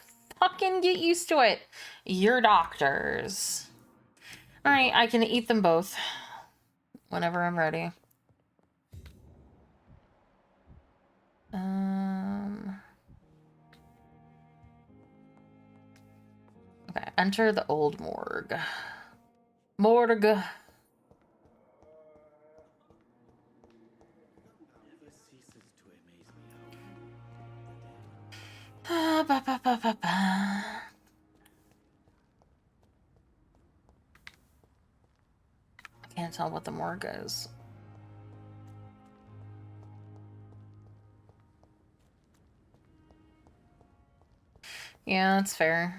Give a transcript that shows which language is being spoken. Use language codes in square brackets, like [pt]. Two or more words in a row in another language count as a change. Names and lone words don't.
[en] Fucking get used to it. You're doctors. Alright, I can eat them both. Whenever I'm ready. Okay, enter the old morgue. Morgue. Ba, ba, ba, ba, ba. Can't tell what the morgue is. Yeah, that's fair.